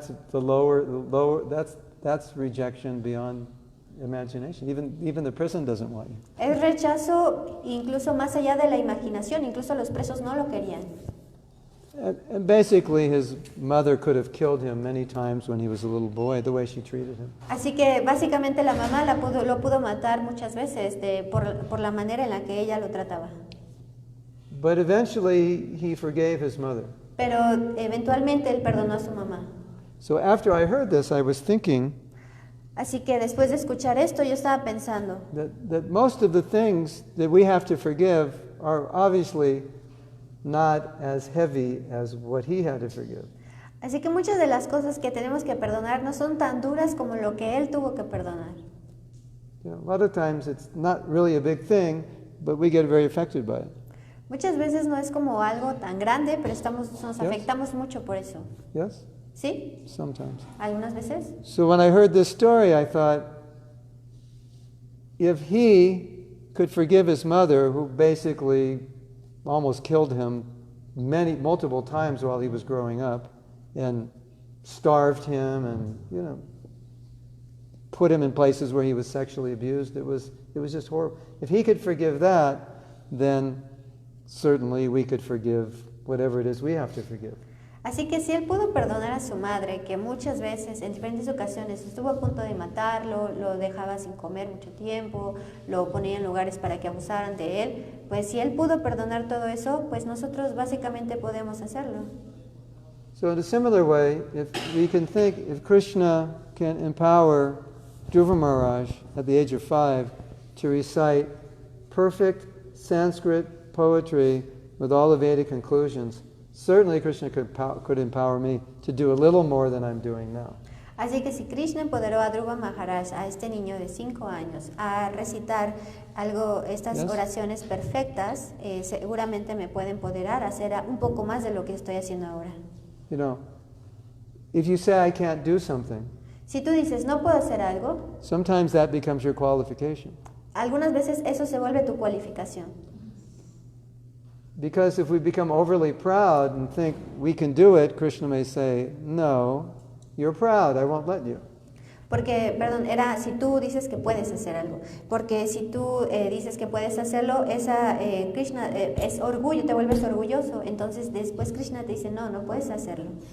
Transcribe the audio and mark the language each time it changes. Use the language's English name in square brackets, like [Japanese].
[English] So that's that's rejection beyond imagination. Even the prison doesn't want you. [Spanish] Es rechazo incluso más allá de la imaginación, incluso los presos no lo querían. [English] And basically, his mother could have killed him many times when he was a little boy, the way she treated him. [Spanish] Así que básicamente la mamá lo pudo matar muchas veces por la manera en la que ella lo trataba. [English] But eventually, he forgave his mother. [Spanish] Pero eventualmente él perdonó a su mamá. [English] So after I heard this, I was thinking [Spanish] Así que después de escuchar esto, yo estaba pensando [English] that most of the things that we have to forgive are obviously not as heavy as what he had to forgive. [Spanish] Así que muchas de las cosas que tenemos que perdonar no son tan duras como lo que él tuvo que perdonar. [English] You know, a lot of times it's not really a big thing, but we get very affected by it. [Spanish] Muchas veces no es como algo tan grande, pero nos [English] Yes. [Spanish] afectamos mucho por eso. [English] Yes? [Spanish] ¿Sí? [English] Sometimes. [Spanish] Algunas veces. [English] So when I heard this story, I thought, if he could forgive his mother, who basically almost killed him multiple times while he was growing up, and starved him, and put him in places where he was sexually abused, it was just horrible. If he could forgive that, then certainly we could forgive whatever it is we have to forgive. [Spanish] Así que si él pudo perdonar a su madre, que muchas veces, en diferentes ocasiones, estuvo a punto de matarlo, lo dejaba sin comer mucho tiempo, lo ponía en lugares para que abusaran de él, pues si él pudo perdonar todo eso, pues nosotros básicamente podemos hacerlo. [English] So in a similar way, if Krishna can empower Dhruva Mahārāja at the age of 5 to recite perfect Sanskrit poetry with all the Vedic conclusions, certainly Krishna could empower me to do a little more than I'm doing now. [Spanish] Así que si Krishna empoderó a Dhruva Mahārāja, a este niño de 5 años, a recitar estas [English] Yes. [Spanish] oraciones perfectas, seguramente me puede empoderar a hacer un poco más de lo que estoy haciendo ahora. [English] You know, if you say I can't do something, [Spanish] Si tú dices, no puedo hacer algo, [English] sometimes that becomes your qualification. [Spanish] algunas veces eso se vuelve tu cualificación. [English] Because if we become overly proud and think we can do it, Krishna may say, no, you're proud, I won't let you. [Spanish] Porque, perdón, si tú dices que puedes hacer algo. Porque si tú dices que puedes hacerlo, Krishna es orgullo, te vuelves orgulloso. Entonces después Krishna te dice, no puedes hacerlo.